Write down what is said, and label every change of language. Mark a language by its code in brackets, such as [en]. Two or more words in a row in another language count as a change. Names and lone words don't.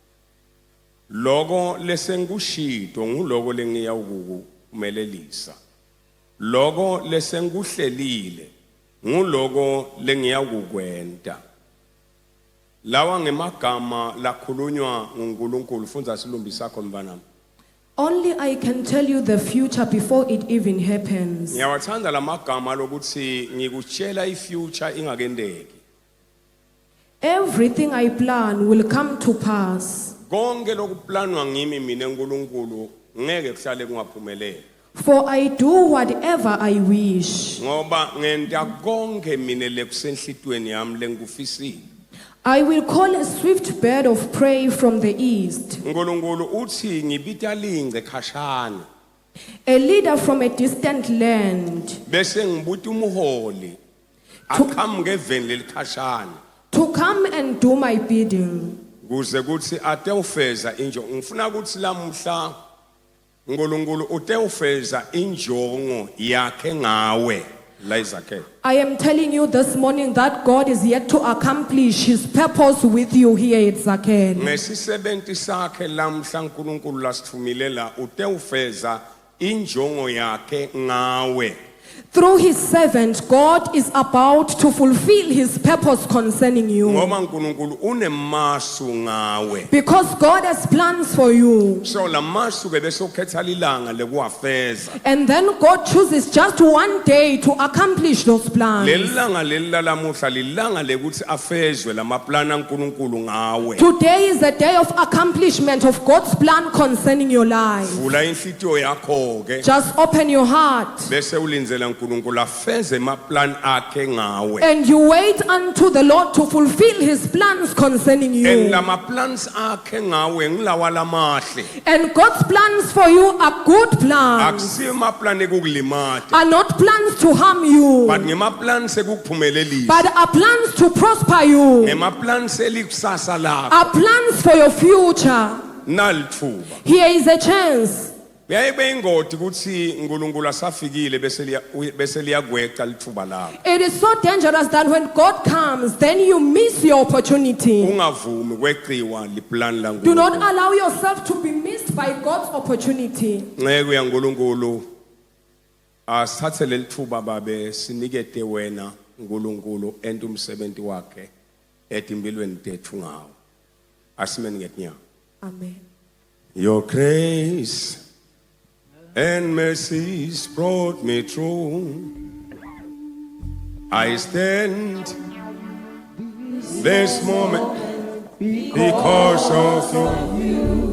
[ss] Logo lesengikushito nguloko lengiyawukumelelisa. Logo lesengikuhlelile nguloko lengiyawukwenta. Lawa ngemagama lakhulunywa nguNkulunkulu fundza silumbi sakho mbanami. [en] Only I can tell you the future before it even happens. [ss] Ngiyawathanda lamagama lokuthi ngikutshela ifuture ingakendeki. [en] Everything I plan will come to pass. [ss] Konke lokuplanwa ngimi mina uNkulunkulu ngeke kuhlale kungaphumeleli. [en] For I do whatever I wish. [ss] Ngoba ngenta konke mina lekusenhlitweni yami lengikufisile. [en] I will call a swift bird of prey from the east. [ss] uNkulunkulu uthi ngibita lingce khashana. [en] A leader from a distant land. [ss] Bese ngibuta umuholi akhamuke eveni lelikhashana. [en] To come and do my bidding. [ss] Kuze kuthi ate ufeza injongo. Ngifuna ukuthi lamuhla uNkulunkulu ute ufeza injongo yakhe ngawe la izakhele. [en] I am telling you this morning that God is yet to accomplish his purpose with you here at Zakhele. [ss] Ngesisebenti sakhe lamhla uNkulunkulu lasithumilela ute ufeza injongo yakhe ngawe. [en] Through his servant, God is about to fulfill his purpose concerning you. [ss] Ngoba uNkulunkulu unemasu ngawe. [en] Because God has plans for you. [ss] So lamasu ke bese ukhetha lilanga lekuwafeza. [en] And then God chooses just one day to accomplish those plans. [ss] Lelanga lelamuhla lilanga lekuthi afezwe lamaplana uNkulunkulu ngawe. [en] Today is the day of accomplishment of God's plan concerning your life. [ss] Vula inhlitiyo yakho ke. [en] Just open your heart. [ss] Bese ulinzela uNkulunkulu afeze amaplan akhe ngawe. [en] And you wait unto the Lord to fulfill his plans concerning you. [ss] And lama plans akhe ngawe ngilawa lamahle. [en] And God's plans for you are good plans. [ss] Akusiyo amaplan ekukulimata. [en] Are not plans to harm you. [ss] But ngemaplans ekukuphumelelisa. [en] But are plans to prosper you. [ss] Ngemaplans elikusasa lakho. [en] Are plans for your future. [ss] Nalithuba. [en] Here is a chance. [ss] Yayibe ingoti ukuthi uNkulunkulu asafikile bese liyagweqa lithuba lakho. [en] It is so dangerous that when God comes, then you miss your opportunity. [ss] Ungavumi kweqiwa liplan la [en] Do not [ss] uNkulunkulu. [en] allow yourself to be missed by God's opportunity. [ss] Ngeke uyaNkulunkulu asithathe lelithuba babe sinikete wena uNkulunkulu ento umsebenzi wakhe etimpilweni tethu ngawo. Asimeni ngetinyawo. Amen. [en] Your grace and mercies brought me through. I stand this moment because of you.